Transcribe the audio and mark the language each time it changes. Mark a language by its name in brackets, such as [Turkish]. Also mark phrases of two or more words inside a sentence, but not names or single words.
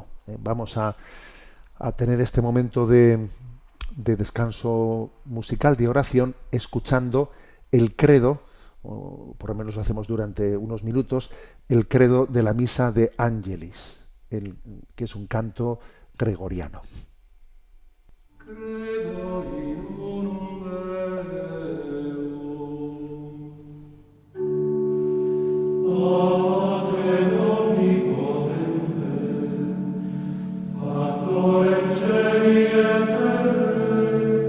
[Spanish] Vamos a tener este momento de descanso musical, de oración, escuchando el credo o por lo menos lo hacemos durante unos minutos, el credo de la misa de Angelis, que es un canto gregoriano. [Latin] Credo in unum Deum, Patrem omnipotentem, Factorem caeli et terrae,